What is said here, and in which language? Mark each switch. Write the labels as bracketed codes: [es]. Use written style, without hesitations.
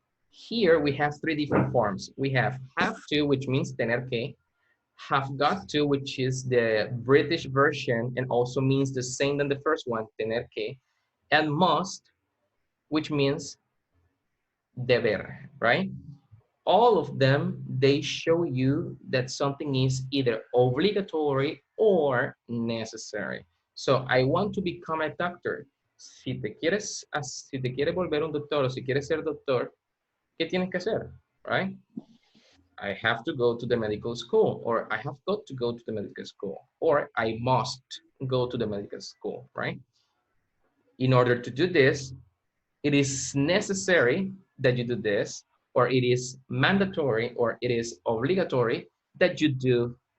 [en] Here we have three different forms. We have to, which means tener que, have got to, which is the British version and also means the same than the first one, tener que, and must, which means deber, right? All of them, they show you that something is either obligatory or necessary. So I want to become a doctor. [es] Si te quieres volver un doctor o si quieres ser doctor, ¿qué tienes que hacer? [en] Right? I have to go to the medical school, or I have got to go to the medical school, or I must go to the medical school, right? In order to do this, it is necessary that you do this, or it is mandatory, or it is obligatory that you do